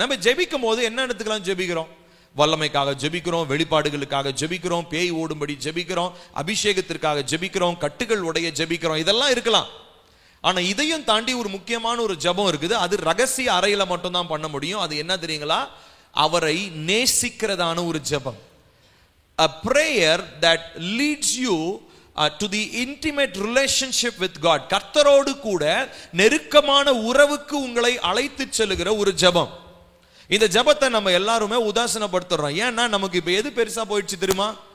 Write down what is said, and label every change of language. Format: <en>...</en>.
<ta>நம்ம ஜெபிக்கும் போது என்ன இடத்துக்கெல்லாம் ஜெபிக்கிறோம்? வல்லமைக்காக ஜெபிக்கிறோம், வெளிப்பாடுகளுக்காக ஜெபிக்கிறோம், பேய் ஓடும்படி ஜெபிக்கிறோம், அபிஷேகத்திற்காக ஜெபிக்கிறோம், கட்டுகள் உடைய ஜெபிக்கிறோம், இதெல்லாம் இருக்கலாம். ஆனா இதையும் தாண்டி ஒரு முக்கியமான ஒரு ஜெபம் இருக்குது. அது ரகசிய அறையில மட்டும் தான் பண்ண முடியும். அது என்ன தெரியுங்களா? அவரை நேசிக்கிறதான ஒரு ஜெபம்.</ta> <en>A prayer that leads you to the intimate relationship with God.</en> <ta>கர்த்தரோடு கூட நெருக்கமான உறவுக்கு உங்களை அழைத்து செல்லுகிற ஒரு ஜெபம். இந்த ஜெபத்தை நம்ம எல்லாருமே உதாசீனப்படுத்துறோம். ஏன்னா நமக்கு இப்ப எது பெருசா போயிடுச்சு தெரியுமா?</ta>